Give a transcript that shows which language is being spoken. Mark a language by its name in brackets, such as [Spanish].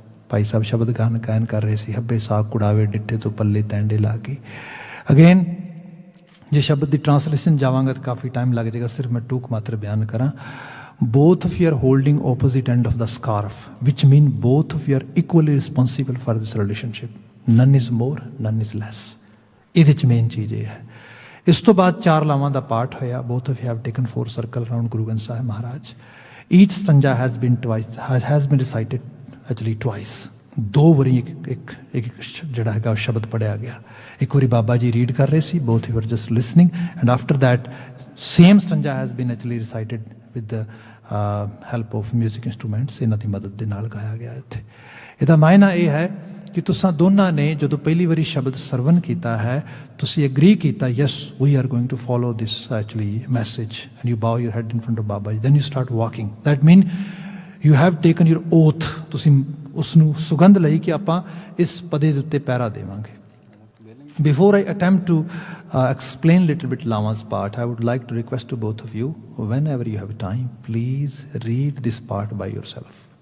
[Punjabi] ਭਾਈ ਸਾਹਿਬ ਸ਼ਬਦ ਗਾਇਨ ਕਰ ਰਹੇ ਸੀ, ਹੱਬੇ ਸਾਗ ਕੁੜਾਵੇ ਡਿੱਠੇ ਤੋਂ ਪੱਲੇ ਤੈਂਡੇ ਲਾ ਕੇ. ਅਗੇਨ ਜੇ ਸ਼ਬਦ ਦੀ ਟ੍ਰਾਂਸਲੇਸ਼ਨ ਜਾਵਾਂਗਾ ਤਾਂ ਕਾਫੀ ਟਾਈਮ ਲੱਗ ਜਾਏਗਾ, ਸਿਰਫ ਮੈਂ ਟੂਕ ਮਾਤਰ ਬਿਆਨ ਕਰਾਂ. [English] both of you are holding opposite end of the scarf, which mean both of you are equally responsible for this relationship. None is more, none is less. [Punjabi] ਇਹਦੇ ਚ ਮੇਨ ਚੀਜ਼ ਇਹ ਹੈ. ਇਸ ਤੋਂ ਬਾਅਦ 4 ਲਾਵਾਂ ਦਾ ਪਾਠ ਹੋਇਆ. [English] both of you have taken 4 circle around Guru Granth Sahib Maharaj. Each stanza has been recited actually twice. [Punjabi] 2 ਵਾਰੀ ਇੱਕ ਜਿਹੜਾ ਹੈਗਾ ਸ਼ਬਦ ਪੜਿਆ ਗਿਆ. ਇੱਕ ਵਾਰੀ ਬਾਬਾ ਜੀ ਰੀਡ ਕਰ ਰਹੇ ਸੀ, [English] both you were just listening, and after that same stanza has been actually recited with the help of music instruments. [Punjabi] ਇਹਨਾਂ ਦੀ ਮਦਦ ਦੇ ਨਾਲ ਗਾਇਆ ਗਿਆ ਇੱਥੇ. ਇਹਦਾ ਮਾਇਨਾ ਇਹ ਹੈ ਕਿ ਤੁਸੀਂ ਦੋਨਾਂ ਨੇ ਜਦੋਂ ਪਹਿਲੀ ਵਾਰੀ ਸ਼ਬਦ ਸਰਵਨ ਕੀਤਾ ਹੈ, ਤੁਸੀਂ ਐਗਰੀ ਕੀਤਾ, [English] Yes we are going to follow this actually message, and you bow your head in front of Baba ji. Then you start walking. That mean you have taken your oath. [Punjabi] ਤੁਸੀਂ ਉਸ ਨੂੰ ਸੁਗੰਧ ਲਈ ਕਿ ਆਪਾਂ ਇਸ ਪਦੇ ਦੇ ਉੱਤੇ ਪਹਿਰਾ ਦੇਵਾਂਗੇ. [English] Before I attempt to explain little bit Lama's part, I would like to request to both of you, whenever you have time, please read this part by yourself.